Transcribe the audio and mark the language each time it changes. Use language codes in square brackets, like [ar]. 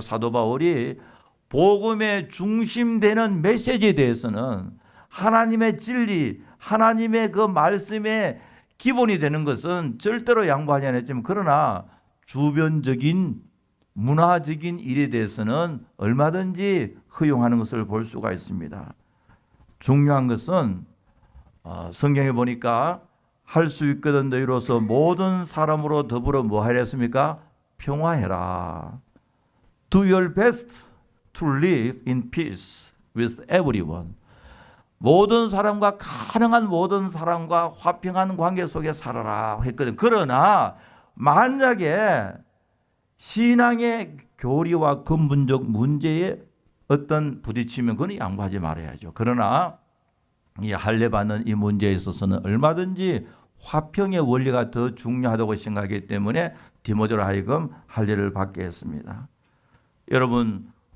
[ko] 사도 바울이 복음의 중심되는 메시지에 대해서는 하나님의 진리, 하나님의 그 말씀의 기본이 되는 것은 절대로 양보하지 않았지만, 그러나 주변적인 문화적인 일에 대해서는 얼마든지 허용하는 것을 볼 수가 있습니다. 중요한 것은 성경에 보니까 할 수 있거든 너희로서 모든 사람으로 더불어 뭐 하려 했습니까? 평화해라. [en] Do your best to live in peace with everyone. [ko] 모든 사람과, 가능한 모든 사람과 화평한 관계 속에 살아라 했거든. 그러나 만약에 신앙의 교리와 근본적 문제에 어떤 부딪히면 그건 양보하지 말아야죠. 그러나 이 할례 받는 이 문제에 있어서는 얼마든지 화평의 원리가 더 중요하다고 생각하기 때문에 디모데로 하여금 할례를 받게 했습니다. 여러분,